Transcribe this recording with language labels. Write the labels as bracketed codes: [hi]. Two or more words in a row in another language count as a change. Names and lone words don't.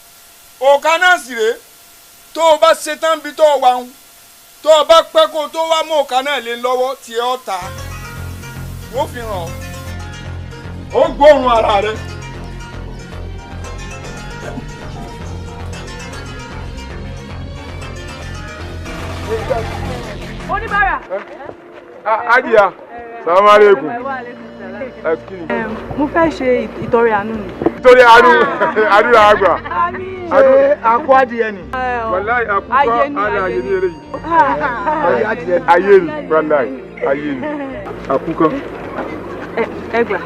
[yo] òkà náà sì rèé tó o bá ṣe tán bí tó o wà ń tó o bá pẹ́ kó o tó wá mú òkà náà lé lọ́wọ́ tí ẹ ọ́ ta ó fi hàn ọ́ ó gbóòórùn ara rẹ. Oníbàárà. [ar] Ajiya, سلام عليكم. [yo] Mo fẹ́ ṣe ìtọrẹ àánú ni. Ìtọrẹ àánú àdúrà àgbà. Ṣé akọ adìyẹ ni? Wàláì àkùkọ àlà ayé ní eré yìí. Ayé ni wàláì ayé ni. Àkùkọ. Ẹgbà.